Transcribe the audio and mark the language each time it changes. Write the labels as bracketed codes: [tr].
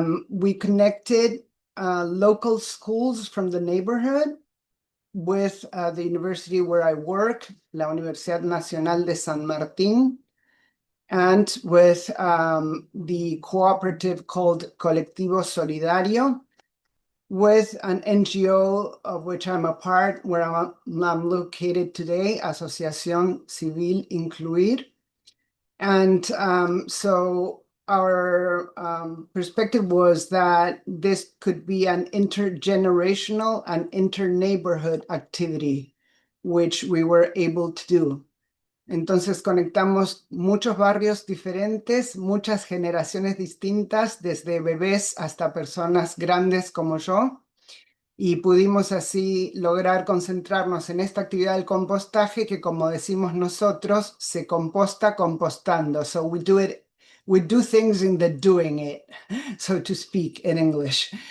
[en] We connected local schools from the neighborhood with the university where I work, la Universidad Nacional de San Martín, and with the cooperative called Colectivo Solidario, with an NGO of which I'm a part, where I'm located today, Asociación Civil Incluir. And so our perspective was that this could be an intergenerational and inter-neighborhood activity, which we were able to do. [es] Entonces conectamos muchos barrios diferentes, muchas generaciones distintas, desde bebés hasta personas grandes como yo, y pudimos así lograr concentrarnos en esta actividad del compostaje que, como decimos nosotros, se composta compostando. [en] So we do things in the doing it, so to speak, in English.